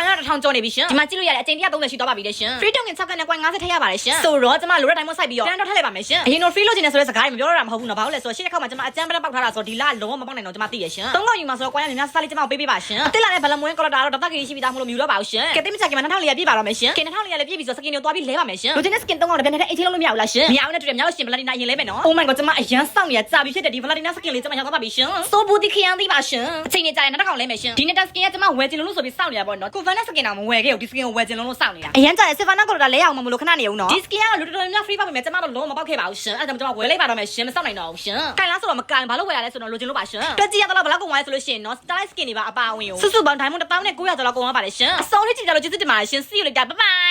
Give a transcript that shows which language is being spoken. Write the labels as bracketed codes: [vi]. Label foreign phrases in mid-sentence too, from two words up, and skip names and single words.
[my] ရ1000ကျော်နေပြီရှင်။ဒီမှာကြည့်လို့ရတဲ့အချိန်130ရှိသွားပါပြီလေရှင်။ [en] free token [my] 6ကနဲ့ကွန်50ထည့်ရပါတယ်ရှင်။ဆိုတော့ကျမလိုတဲ့ diamond စိုက်ပြီးတော့ turn တော့ထည့်လိုက်ပါမယ်ရှင်။အရင်တော့ free လို့ချင်တယ်ဆိုတဲ့စကားတွေမပြောရတာမဟုတ်ဘူးနော်။ဘာလို့လဲဆိုတော့ရှေ့တစ်ခါမှကျမအကြမ်းတက်ပေါက်ထားတာဆိုတော့ဒီလလုံးဝမပေါက်နိုင်တော့ကျမ သိရရှင်။3ကောင်ယူမှာဆိုတော့ကွန်ရများများစားလေးကျမကိုပေးပေးပါရှင်။အစ်စ်လာတဲ့ဘလမွေး color တော့တတ်ကြီးရှိပြီးသားမလို့မြူတော့ပါဘူးရှင်။ကဲတိမချက်ကမှ2400ပြည့်ပါတော့မယ်ရှင်။ကဲ2400လည်းပြည့်ပြီဆိုတော့ skin ကိုသွားပြီးလဲပါမယ်ရှင်။လိုချင်တဲ့ skin 3ကောင်တပြက်နဲ့အိတ်ချင်းလုံးလို့မရဘူးလားရှင်။မရဘူးနဲ့တူတယ်မြောက်ရှင် Platina အရင်လဲမယ်နော်။ [en] Oh my god [my] ကျမအရန်စောင့်နေရကြာပြီဖြစ်တဲ့ဒီ Platina skin လေးကျမရောက်သွားပါပြီရှင်။ [en] So booty [my] ခရမ်းသေးပါရှင်။အချိန်နဲ့ကြာရင်နောက်တစ်ကောင်လဲမယ်ရှင်။ဒီနေ့ skin ကကျမဝယ်ချင်လို့ဆိုပြီးစောင့်နေရပါတော့။ [en] Converse skin [my] တော့မဝယ်ခဲ့ဘူးဒီ skin ကိုဝယ်ချင်လို့စောင့်နေတာ။အရန်ကြာတဲ့ [en] Savannah color [my] လဲအောင်မလို့ခဏနေအောင်နော်။ဒီ skin ကလူတော်တော်များ free ပါပြီမယ်ကျမတော့လုံးဝမပေါက်ခဲ့ပါဘူးရှင်။အဲ့ဒါကြောင့်ကျမဝယ်လိုက်ပါတော့မယ်ရှင်မစောင့်နိုင်တော့ဘူးရှင်။ကင်လားဆိုတော့မကင်ဘာလို့ဝယ်ရလဲဆိုတော့လိုချင်လို့ပါရှင်။တွက်ကြည့်ရတော့ဘလောက်ကုန်သွားလဲဆိုလို့ရှိရင်နော် Starlight skin တွေပါအပါအဝင်ကိုစုစုပေါင်း diamond 1900 လောက်ကုန်သွားပါတယ်ရှင်။အစောလေးကြည့်ကြလို့ကျေးဇူးတင်ပါတယ်ရှင်။ [en] See you later. Bye bye.